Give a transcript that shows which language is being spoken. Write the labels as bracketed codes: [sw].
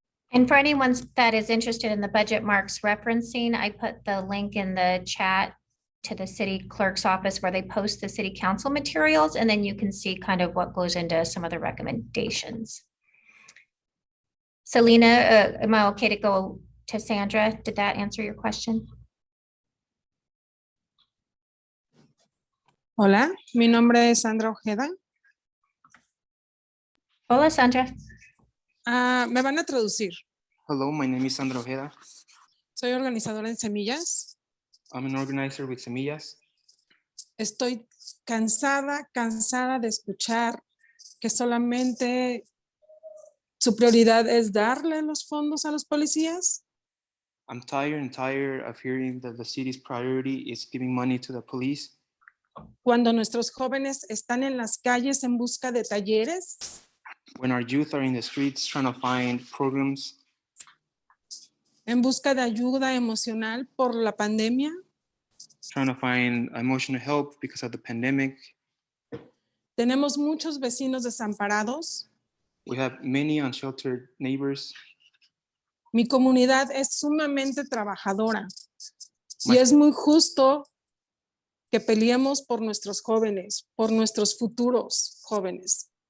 [en] And for anyone that is interested in the budget Mark's referencing, I put the link in the chat to the city clerk's office where they post the city council materials, and then you can see kind of what goes into some of the recommendations. Selena, am I okay to go to Sandra? Did that answer your question? [es] Hola, mi nombre es Sandra Ojeda. Hola, Sandra. Me van a traducir. [en] Hello, my name is Sandra Ojeda. [es] Soy organizadora en Semillas. [en] I'm an organizer with Semillas. [es] Estoy cansada de escuchar que solamente su prioridad es darle los fondos a los policías. [en] I'm tired of hearing that the city's priority is giving money to the police. [es] Cuando nuestros jóvenes están en las calles en busca de talleres, [en] When our youth are in the streets trying to find programs, [es] en busca de ayuda emocional por la pandemia, [en] trying to find emotional help because of the pandemic. [es] tenemos muchos vecinos desamparados. [en] We have many unsheltered neighbors. [es] Mi comunidad es sumamente trabajadora y es muy justo que peleemos por nuestros jóvenes, por nuestros futuros jóvenes.